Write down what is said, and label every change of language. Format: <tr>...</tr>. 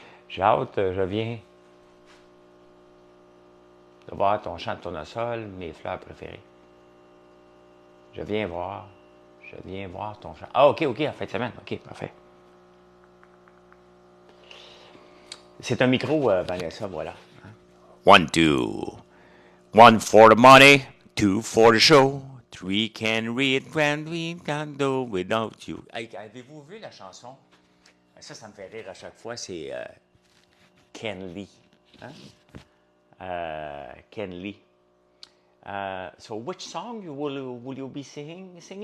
<fr>J'ai hâte, je viens de voir ton champ de tournesol, mes fleurs préférées. Je viens voir ton champ. Ah, OK, en fin de semaine. OK, parfait. C'est un micro, Vanessa, voilà.</fr> <en>One, two. One for the money, two for the show, three can read when we can't do without you.</en> <fr>Hey, avez-vous vu la chanson? Ça me fait rire à chaque fois, c'est Ken Lee. Hein? Ken Lee.</fr> <en>So which song will you be singing?</en>